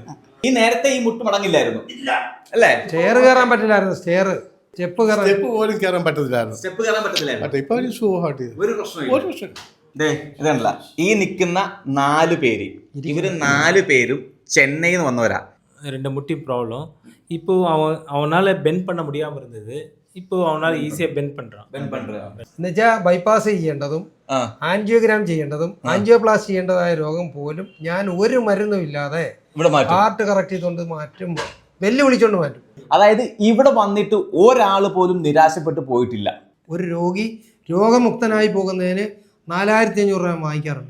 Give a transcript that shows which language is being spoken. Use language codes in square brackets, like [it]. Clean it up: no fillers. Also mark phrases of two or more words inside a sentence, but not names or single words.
[ml] ഈ നേരത്തെ ഈ മുട്ട് മടങ്ങില്ലായിരുന്നു അല്ലേ? സ്റ്റെയർ കയറാൻ പറ്റില്ലായിരുന്നു. സ്റ്റെപ്പ് പോലും കയറാൻ പറ്റത്തില്ലായിരുന്നു. സ്റ്റെപ്പ് കയറാൻ പറ്റത്തില്ലായിരുന്നു. ഇപ്പൊ ഒരു ഷൂ ഹാട്ട് ചെയ്തു. ഒരു പ്രശ്നം ഇതല്ല. ഈ നിൽക്കുന്ന 4 പേര്, ഇവര് 4 പേരും ചെന്നൈന്ന് വന്നവരാ. [ta] 2 முட்டி ப்ராப்ளம். இப்போ அவனால பெண்ட் பண்ண முடியாம இருந்தது. இப்போ அவனால ஈஸியா பெண்ட் பண்றான். [ml] എന്നുവെച്ചാൽ ബൈപ്പാസ് ചെയ്യേണ്ടതും ആൻജിയോഗ്രാം ചെയ്യേണ്ടതും ആൻജിയോപ്ലാസ്റ്റി ചെയ്യേണ്ടതായ രോഗം പോലും ഞാൻ ഒരു മരുന്നും ഇല്ലാതെ ഹാർട്ട് കറക്റ്റ് ചെയ്തുകൊണ്ട് മാറ്റും, വെല്ലുവിളിച്ചോണ്ട് മാറ്റും. അതായത് ഇവിടെ വന്നിട്ട് ഒരാള് പോലും നിരാശപ്പെട്ടു പോയിട്ടില്ല. ഒരു രോഗി രോഗമുക്തനായി പോകുന്നതിന് 4500 രൂപ വാങ്ങിക്കാറുണ്ട്.